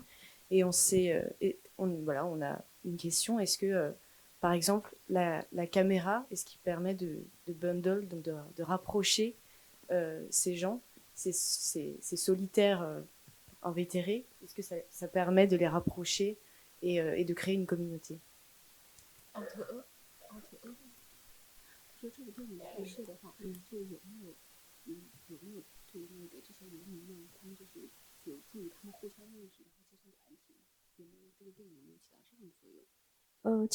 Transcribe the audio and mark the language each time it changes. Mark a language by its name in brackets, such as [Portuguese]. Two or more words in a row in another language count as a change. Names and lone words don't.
[French] Et on a une question, est-ce que, par exemple, la caméra, est-ce qu'il permet de bundle, donc de rapprocher ces gens, ces solitaires invétérés, est-ce que ça permet de les rapprocher et de créer une communauté? [Chinese] 说这个电影拍摄的话，就有没有对那个这些游民们，他们就是有助于他们互相认识，然后结成团体，有没有这个电影有没有起到这样的作用？